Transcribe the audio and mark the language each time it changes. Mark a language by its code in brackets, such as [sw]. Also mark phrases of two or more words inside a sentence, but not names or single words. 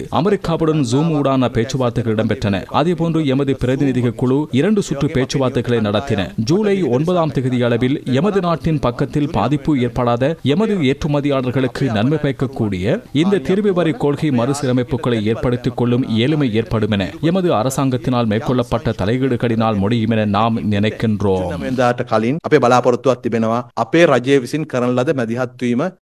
[ta] அமெரிக்காவுடன் ஜூம் ஊடான பேச்சுவார்த்தைகள் இடம்பெற்றன. அதேபோன்று எமது பிரதிநிதிகள் குழு 2 சுற்று பேச்சுவார்த்தைகளை நடத்தின. ஜூலை 9 அளவில் எமது நாட்டின் பக்கத்தில் பாதிப்பு ஏற்படாத எமது ஏற்றுமதியாளர்களுக்கு நன்மை பயக்கக்கூடிய இந்த தீர்வு வரி கொள்கை மறுசீரமைப்புகளை ஏற்படுத்திக் கொள்ளும் இயலுமை ஏற்படும் என எமது அரசாங்கத்தினால் மேற்கொள்ளப்பட்ட தலையீடுகளினால் முடியும் என நாம் நினைக்கின்றோம். [si] කලින් අපේ බලාපොරොත්තුවක් තිබෙනවා අපේ රජය විසින් කරන ලද මැදිහත්වීම